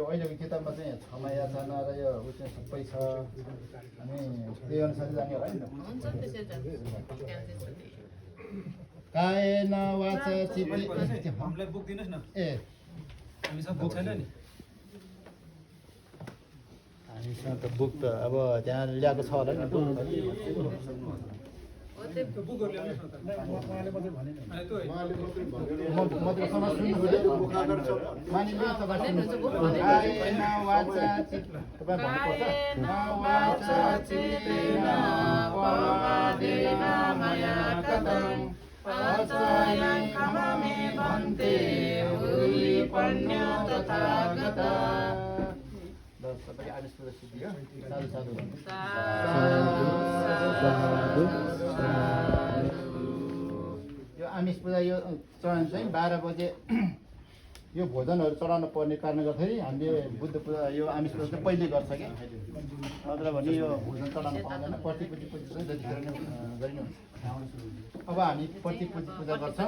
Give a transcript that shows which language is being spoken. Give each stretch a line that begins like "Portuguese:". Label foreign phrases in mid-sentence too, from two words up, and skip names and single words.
Nepali: अहिलेको किताबमा चाहिँ क्षमा याचना र यो उ चाहिँ सबै छ अनि त्यही अनुसार जाने होला नि हुन्छ त्यसै जान्छ
Pali: कायेन वाचा चित्ते
Nepali: हामीलाई बुक दिनुहोस् न ए हामीसँग बुक छैन नि हामीसँग त बुक त अब त्यहाँ ल्याएको छ होला नि हो त्यो त्यो बुकहरू ल्याउनुहोस् न त उहाँले मात्रै भने नि अनि त्यो होइन। उहाँले मात्रै भनेर म त समाज सुन्नुभयो मुखागर छ मानिलिनु तपाईँ भन्दै हुनुहुन्छ बुक भन्दै
Pali: कायेन वाचा
Nepali: तपाईँ भन्नुपर्छ
Pali: कायेन वाचा चित्तेन प्रमादेन मया कृतं अचयं क्षममे भन्ते भूरि पुण्य तथागत
Nepali: तपाईँले आदेश पूजा सिद्धियो
Pali: साधु साधु
Nepali: भन्नु साधु यो आमिष पूजा यो चरण चाहिँ 12 बजे यो भोजनहरू चढाउन पर्ने कारणले गर्दाखेरि हामीले बुद्ध पूजा यो आमिष पूजा चाहिँ पहिले गर्छ क्या नत्र भने यो भोजन चढाउन पाउँदैन प्रतिपूजी चाहिँ जतिखेर नै गरिने हुन्छ अब हामी प्रतिपूजी पूजा गर्छौँ